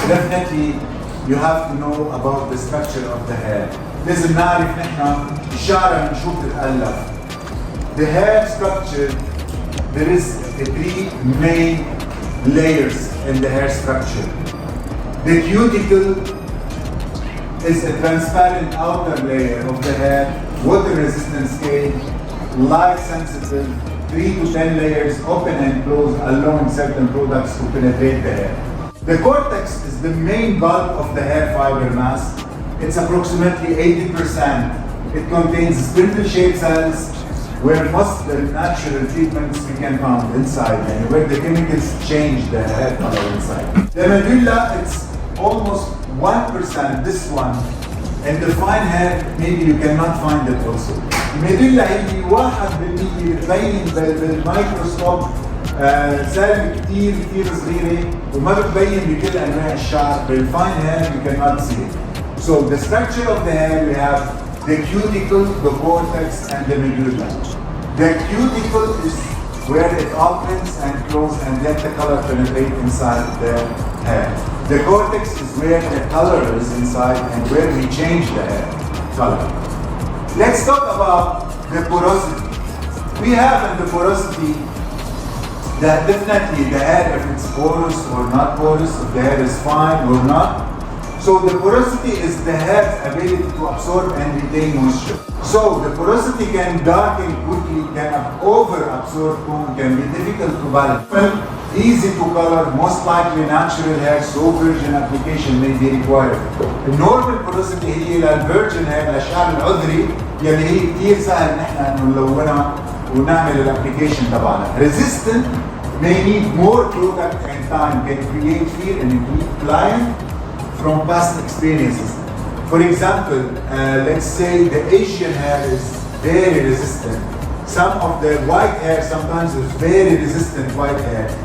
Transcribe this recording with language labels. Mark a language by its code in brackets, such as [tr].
[en] Definitely you have to know about the structure of the hair. [ar] لازم نعرف نحن الشعر من شو بتتألف. [en] The hair structure, there is three main layers in the hair structure. The cuticle is a transparent outer layer of the hair, water resistant scale, light sensitive, 3 to 10 layers open and close, allowing certain products to penetrate the hair. The cortex is the main bulk of the hair fiber mass. It's approximately 80%. It contains spindle-shaped cells where most of the natural treatments we can find inside, and where the chemicals change the hair color inside. The medulla, it's almost 1%, this one. And the fine hair, maybe you cannot find it also. [ar] الميدولا هي 1% بتبين بالميكروسكوب سالب كتير صغيرة وما بتبين بكل أنواع الشعر. بالفاين [en] hair you cannot see it. So the structure of the hair, we have the cuticle, the cortex, and the medulla. The cuticle is where it opens and closes and let the color penetrate inside the hair. The cortex is where the color is inside and where we change the hair color. Let's talk about the porosity. We have in the porosity that definitely the hair, if it's porous or not porous, if the hair is fine or not. So the porosity is the hair's ability to absorb and retain moisture. So the porosity can darken quickly, can over-absorb, can be difficult to balance. Easy to color, most likely natural hair, so virgin application may be required. The normal porosity [ar] هي للvirgin hair, للشعر العذري يلي هي كثير سهل نحن نلونها ونعمل الابليكيشن تبعنا. [en] Resistant may need more product and time, can create fear and include client from past experiences. For example, let's say the Asian hair is very resistant. Some of the white hair sometimes is very resistant white hair.